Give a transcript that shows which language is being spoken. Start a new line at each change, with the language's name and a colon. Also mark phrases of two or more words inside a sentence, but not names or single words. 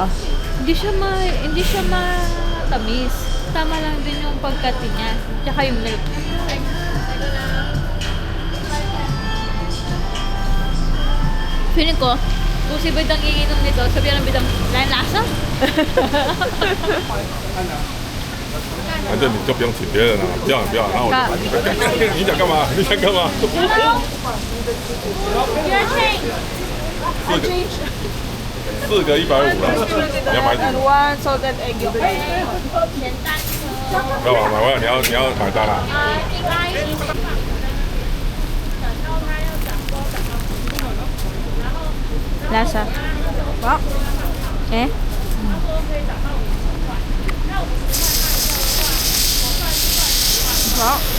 Filipino: hindi siya matamis. Tama lang din yung pagkati niya. Tsaka yung milk. Feeling ko, kung si Bidang iinom nito, sabihan ng Bidang, lasa?
Chinese: 反正你就不用请别人了，不要，然后我就把你你想干嘛？你想干嘛？四个150了，你要买几
English: And
Chinese: 个？
English: one salted egg yung
Chinese: 干嘛买回来？你要买单啊？
Filipino: Lasa. Wow. Eh? Wow.